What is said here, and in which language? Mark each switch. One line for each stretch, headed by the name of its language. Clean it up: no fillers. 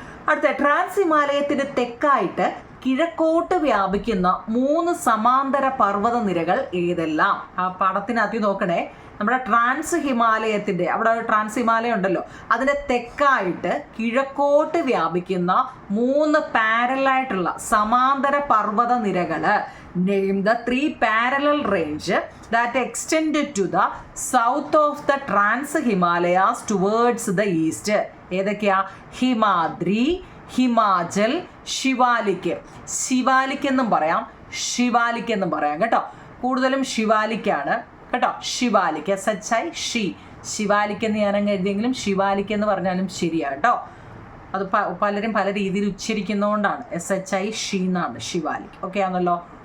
Malayalam: അടുത്ത ട്രാൻസ് ഹിമാലയത്തിന് തെക്കായിട്ട് കിഴക്കോട്ട് വ്യാപിക്കുന്ന 3 സമാന്തര പർവ്വത നിരകൾ ഏതെല്ലാം? ആ പടത്തിനകത്ത് നോക്കണേ. നമ്മുടെ ട്രാൻസ് ഹിമാലയത്തിൻ്റെ അവിടെ ട്രാൻസ് ഹിമാലയം ഉണ്ടല്ലോ, അതിൻ്റെ തെക്കായിട്ട് കിഴക്കോട്ട് വ്യാപിക്കുന്ന 3 പാരലായിട്ടുള്ള സമാന്തര പർവ്വത നിരകൾ.
English: Name the 3 parallel range that extended to the south of the Trans Himalayas towards the east.
Malayalam: ഏതൊക്കെയാ? ഹിമാദ്രി, ഹിമാചൽ, ശിവാലിക്. ശിവാലിക് എന്നും പറയാം, ശിവാലിക് എന്നും പറയാം കേട്ടോ. കൂടുതലും ശിവാലിക്കാണ് കേട്ടോ. ശിവാലിക് SHI ഷി, ശിവാലിക് എന്ന് ഞാനങ്ങ് എഴുതിയെങ്കിലും ശിവാലിക് എന്ന് പറഞ്ഞാലും ശരിയാണ് കേട്ടോ. അത് പലരും പല രീതിയിൽ ഉച്ചരിക്കുന്നതുകൊണ്ടാണ് SHI ഷി എന്നാണ് ശിവാലിക്. ഓക്കെ ആണല്ലോ.